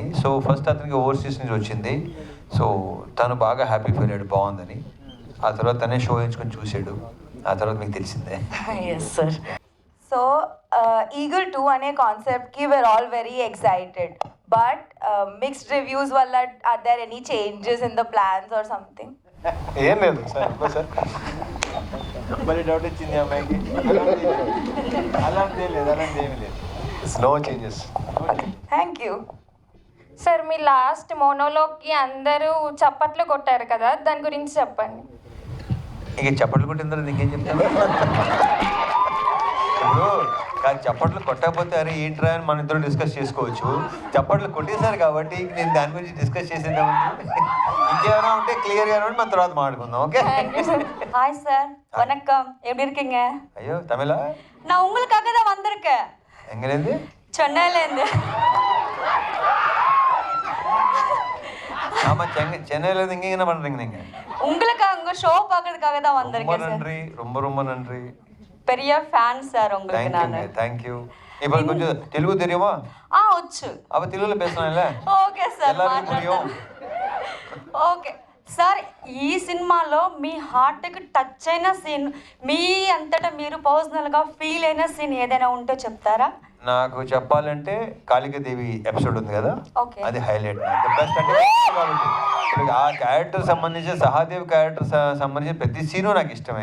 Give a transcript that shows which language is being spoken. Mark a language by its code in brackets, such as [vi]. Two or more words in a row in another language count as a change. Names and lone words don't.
[te] సో ఫస్ట్ అతనికి ఓవర్సీస్ నుంచి వచ్చింది. సో తను బాగా [en] happy feel [te] అయ్యాడు, బాగుందని. ఆ తర్వాత తనే షో ఎంచుకొని చూసాడు. ఆ తర్వాత మీకు తెలిసిందే. [en] yes sir. సో ఈగల్ 2 అనే కాన్సెప్ట్కి we're all very excited, but mixed reviews వల్ల are there any changes in the plans or something? [te] ఏం లేదు సార్, సార్ మరి డౌట్ వచ్చింది అమ్మాయికి. అలాంటి ఏమీ లేదు. [en] no changes. thank you. [te] సార్, మీ లాస్ట్ మోనోలోకి అందరూ చప్పట్లు కొట్టారు కదా, దాని గురించి చెప్పండి. ఇంక చప్పట్లు కొట్టిన తర్వాత నీకేం చెప్తాను? ఇప్పుడు కాదు, చప్పట్లు కొట్టకపోతే అరే ఏంట్రా అని మన ఇద్దరు డిస్కస్ చేసుకోవచ్చు. చప్పట్లు కొట్టేశారు కాబట్టి నేను దాని గురించి డిస్కస్ చేసేద్దామండి. ఇంకేమైనా ఉంటే క్లియర్గా ఉంటే మన తర్వాత మాట్లాడుకుందాం. ఓకే? [ta] ஹாய் சார், வணக்கம். எப்படி இருக்கீங்க? [te] అయ్యో తమిళ? [ta] நான் உங்களுக்காக தான் வந்திருக்கேன், [te] ఎంగలేంది? [ta] சென்னையிலேருந்து. ஆமாம், சென்னையில இருந்து இங்கே என்ன பண்ணுறீங்க நீங்கள்? உங்களுக்காக உங்க ஷோ பார்க்கறதுக்காக தான் ரொம்ப வந்திருக்கேன் சார். நன்றி, ரொம்ப நன்றி. பெரிய ஃபேன் சார் உங்களுக்கு நான். தேங்க்யூ. இப்போ கொஞ்சம் தெலுங்கு தெரியுமா? [te] వచ్చు. [ta] அப்போ தெலுங்குல பேசலாம்ல? [en] okay sir, [ta] எல்லாருக்கும் புரியும். [en] okay sir. [te] ఈ సినిమాలో మీ హార్ట్కి టచ్ అయిన సీన్, మీ అంతటా మీరు పర్సనల్గా ఫీల్ అయిన సీన్ ఏదైనా ఉంటే చెప్తారా? నాకు చెప్పాలంటే కాళికాదేవి ఎపిసోడ్ ఉంది కదా, ఓకే, అది హైలైట్. బెస్ట్ అంటే కాబట్టి ఇప్పుడు ఆ క్యారెక్టర్ సంబంధించి, సహాదేవ్ క్యారెక్టర్ సంబంధించిన ప్రతి సీను నాకు ఇష్టమే.